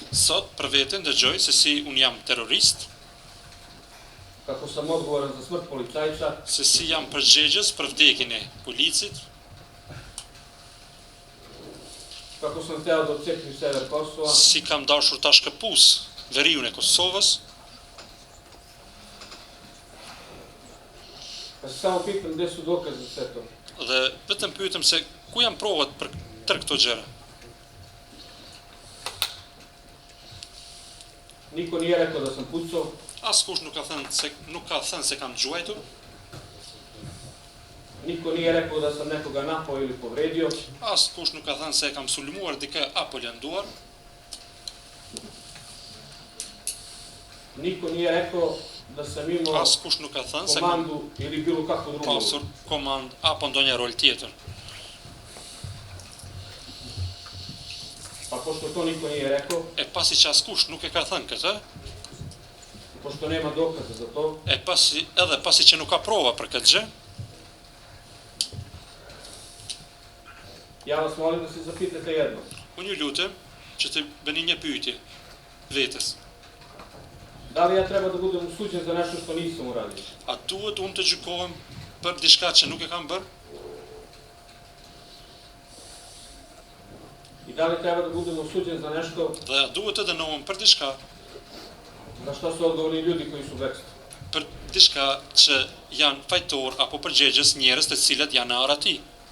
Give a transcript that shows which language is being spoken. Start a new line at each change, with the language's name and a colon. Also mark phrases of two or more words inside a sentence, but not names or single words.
Albanian: Sot për veten dëgjoj se si un jam terrorist,
Serbian: kako sam odgovoran za smrt policajca,
Albanian: se si jam përgjegjës për vdekjen e policit,
Serbian: kako sam hteo da odcepim sever Kosova,
Albanian: si kam dashur ta shkëpus veriun e Kosovës,
Serbian: pa se samo pitam gde su dokazi za sve to.
Albanian: dhe vetëm pyetem se ku janë provat për tërë këto gjëra.
Serbian: Niko nije rekao da sam pucao,
Albanian: Askush nuk ka thënë se kam gjuajtur,
Serbian: niko nije rekao da sam nekoga napao ili povredio,
Albanian: askush nuk ka thënë se kam sulmuar dikë apo lënduar,
Serbian: niko nije rekao da sam imao
Albanian: askush nuk ka thënë se kam
Serbian: komandu ili bilo kako drugo.
Albanian: pasur komand apo ndonjë rol tjetër.
Serbian: Pa pošto to niko nije rekao,
Albanian: E pasi që askush nuk e ka thënë këtë,
Serbian: i pošto nema dokaza za to,
Albanian: edhe pasi që nuk ka prova për këtë gjë,
Serbian: ja vas molim da se zapitate jedno.
Albanian: unë ju lutem që të bëni një pyetje vetes.
Serbian: Da li ja treba da budem osuđen za nešto što nisam uradio?
Albanian: A duhet unë të gjykohem për diçka që nuk e kam bërë?
Serbian: I da li treba da budem osuđen za nešto
Albanian: Dhe a duhet të dënohem për diçka,
Serbian: za što su odgovorni ljudi koji su u bekstvu?
Albanian: për diçka që janë fajtor apo përgjegjës njerëz të cilët janë në arati?